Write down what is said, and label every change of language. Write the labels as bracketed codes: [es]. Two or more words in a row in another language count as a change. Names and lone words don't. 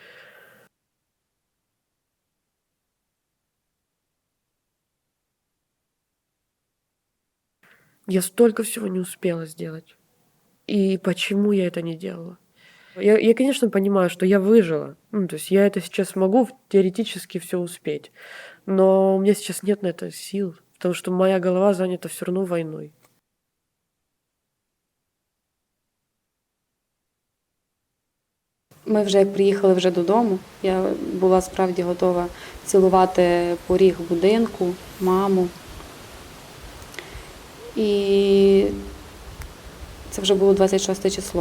[ru] Я столько всего не успела сделать. И почему я это не делала? Я, конечно, понимаю, что я выжила. Ну, то есть я это сейчас могу теоретически все успеть. Но у меня сейчас нет на это сил, потому что моя голова занята все равно войной. [uk] Ми вже як приїхали вже додому, я була справді готова цілувати поріг будинку, маму. І це вже було 26 число.